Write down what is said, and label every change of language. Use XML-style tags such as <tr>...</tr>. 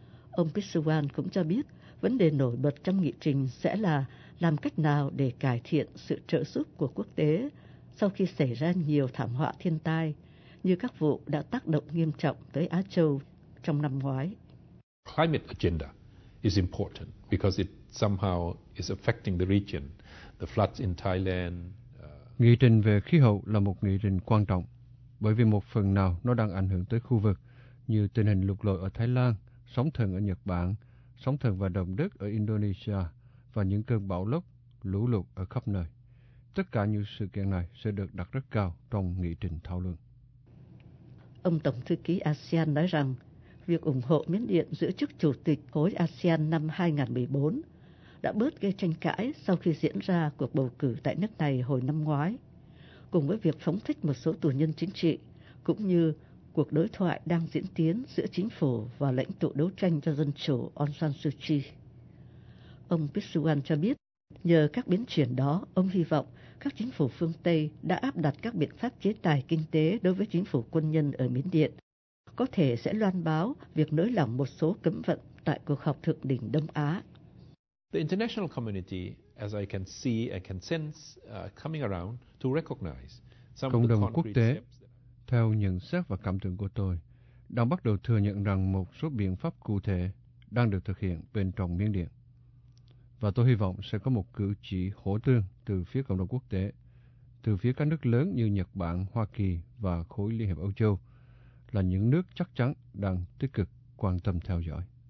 <vi>Ông Pisuwan cũng cho biết vấn đề nổi bật trong nghị trình sẽ là làm cách nào để cải thiện sự trợ giúp của quốc tế sau khi xảy ra nhiều thảm họa thiên tai như các vụ đã tác động nghiêm trọng tới Á Châu trong năm ngoái.</vi> <en>Climate agenda is important because it somehow is affecting the region. The floods in Thailand.</en> <vi>Nghị trình về khí hậu là một nghị trình quan trọng, bởi vì một phần nào nó đang ảnh hưởng tới khu vực, như tình hình lụt lội ở Thái Lan, sóng thần ở Nhật Bản, sóng thần và động đất ở Indonesia, và những cơn bão lốc, lũ lụt ở khắp nơi. Tất cả những sự kiện này sẽ được đặt rất cao trong nghị trình thảo luận. Ông Tổng Thư ký ASEAN nói rằng, việc ủng hộ Miến Điện giữ chức Chủ tịch khối ASEAN năm 2014 đã bớt gây tranh cãi sau khi diễn ra cuộc bầu cử tại nước này hồi năm ngoái, cùng với việc phóng thích một số tù nhân chính trị, cũng như cuộc đối thoại đang diễn tiến giữa chính phủ và lãnh tụ đấu tranh cho dân chủ Aung San Suu Kyi. Ông Pisuwan cho biết, nhờ các biến chuyển đó, ông hy vọng các chính phủ phương Tây đã áp đặt các biện pháp chế tài kinh tế đối với chính phủ quân nhân ở Miến Điện, có thể sẽ loan báo việc nới lỏng một số cấm vận tại cuộc họp thượng đỉnh Đông Á.</vi> <en>The international community, as I can see and can sense, coming around to recognize some</en> <vi>cộng</vi> <en>of the</en> <vi>đồng quốc tế, theo nhận xét và cảm tưởng của tôi, đang bắt đầu thừa nhận rằng một số biện pháp cụ thể đang được thực hiện bên trong Miến Điện. Và tôi hy vọng sẽ có một cử chỉ hỗ tương từ phía cộng đồng quốc tế, từ phía các nước lớn như Nhật Bản, Hoa Kỳ và khối Liên hiệp Âu Châu, là những nước chắc chắn đang tích cực quan tâm theo dõi.</vi>